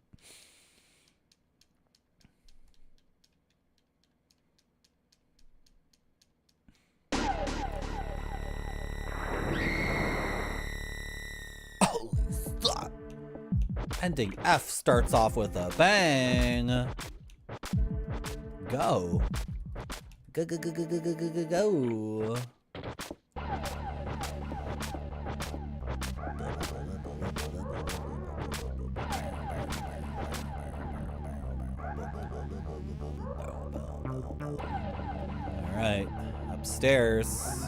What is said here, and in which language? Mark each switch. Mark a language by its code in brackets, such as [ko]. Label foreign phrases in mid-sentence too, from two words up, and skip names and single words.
[en] Ending F starts off with a bang. Go. Go, go, go, go, go, go, go, go, go. All right, upstairs.